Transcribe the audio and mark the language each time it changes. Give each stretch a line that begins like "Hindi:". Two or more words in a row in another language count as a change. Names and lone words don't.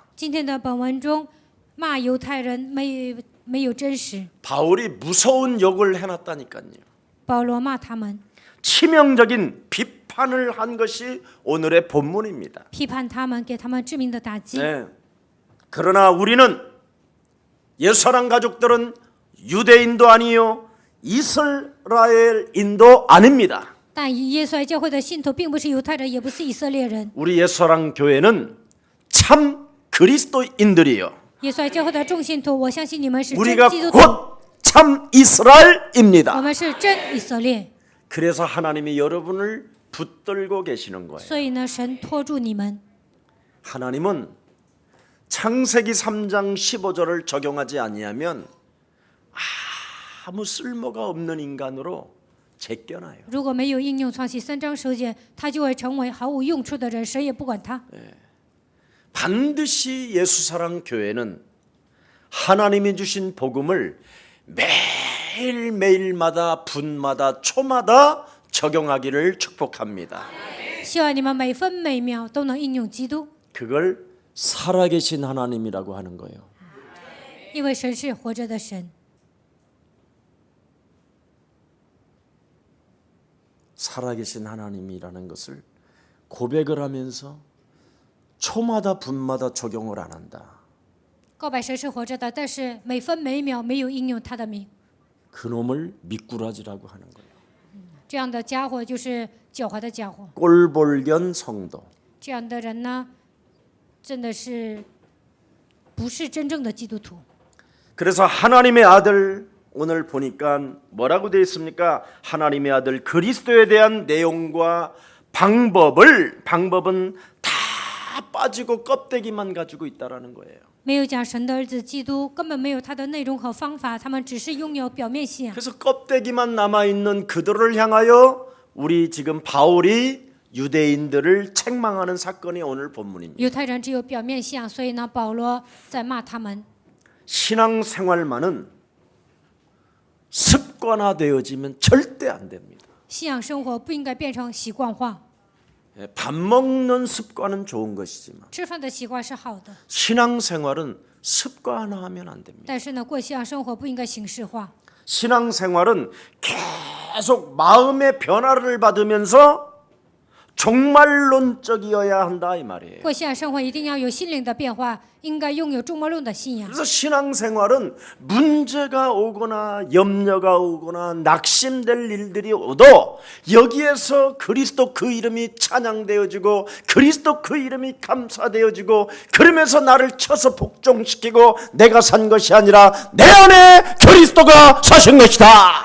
Chinese: 今天的本文中骂犹太人没有真实，
Korean: 바울이 무서운 욕을 해놨다니까요.
Chinese: 保罗骂他们，
Korean: 치명적인 비판을 한 것이 오늘의 본문입니다.
Chinese: 批判他们，给他们致命的打击。
Korean: 네. 그러나 우리는 예수사랑 가족들은 유대인도 아니요 이스라엘인도 아닙니다.
Chinese: 但耶稣爱教会的信徒并不是犹太人，也不是以色列人。
Korean: 우리 예수사랑 교회는 참 그리스도인들이요.
Chinese: 耶稣爱教会的众信徒，我相信你们是真
Korean: 우리가
Chinese: 基督徒，
Korean: 곧 참
Chinese: 我
Korean: 이스라엘입니다.
Chinese: 们是真以色列。
Korean: 그래서 하나님이 여러분을 붙들고 계시는 거예요.
Chinese: 所以呢，神托住你们。
Korean: 하나님은 창세기 3장 15절을 적용하지 아니하면 아무 쓸모가 없는 인간으로 제껴놔요.
Chinese: 如果没有应用创世3章9节，他就会成为毫无用处的人，神也不管他。
Korean: 반드시 예수사랑 교회는 하나님이 주신 복음을 매일매일마다 분마다 초마다 적용하기를 축복합니다.
Chinese: 希望你们每分每秒都能应用基督，
Korean: 그걸 살아계신 하나님이라고 하는 거예요.
Chinese: 因为神是活着的神。
Korean: 살아계신 하나님이라는 것을 고백을 하면서 초마다 분마다 적용을 안 한다.
Chinese: 告白神是活着的，但是每分每秒没有应用他的名。
Korean: 그놈을 미꾸라지라고 하는 거예요.
Chinese: 这样的家伙就是狡猾的家伙。
Korean: 꼴볼견 성도.
Chinese: 这样的人呢，真的是不是真正的基督徒？
Korean: 그래서 하나님의 아들 오늘 보니까 뭐라고 되어 있습니까? 하나님의 아들 그리스도에 대한 내용과 방법은 다 빠지고 껍데기만 가지고 있다라는 거예요.
Chinese: 没有讲神的儿子基督，根本没有他的内容和方法，他们只是拥有表面信仰。
Korean: 그래서 껍데기만 남아 있는 그들을 향하여 우리 지금 바울이 유대인들을 책망하는 사건이 오늘 본문입니다.
Chinese: 犹太人只有表面信仰，所以呢，保罗在骂他们。
Korean: 신앙생활만은 습관화되어지면 절대 안 됩니다.
Chinese: 信仰生活不应该变成习惯化。
Korean: 밥 먹는 습관은 좋은 것이지만
Chinese: 吃饭的习惯是好的，
Korean: 신앙생활은 습관화하면 안 됩니다.
Chinese: 但是呢，过信仰生活不应该形式化。
Korean: 신앙생활은 계속 마음의 변화를 받으면서 종말론적이어야 한다 이 말이에요.
Chinese: 过信仰生活一定要有心灵的变化，应该拥有终末论的信仰。
Korean: 그래서 신앙생활은 문제가 오거나 염려가 오거나 낙심될 일들이 오도 여기에서 그리스도 그 이름이 찬양되어지고 그리스도 그 이름이 감사되어지고 그러면서 나를 쳐서 복종시키고 내가 산 것이 아니라 내 안에 그리스도가 사신 것이다.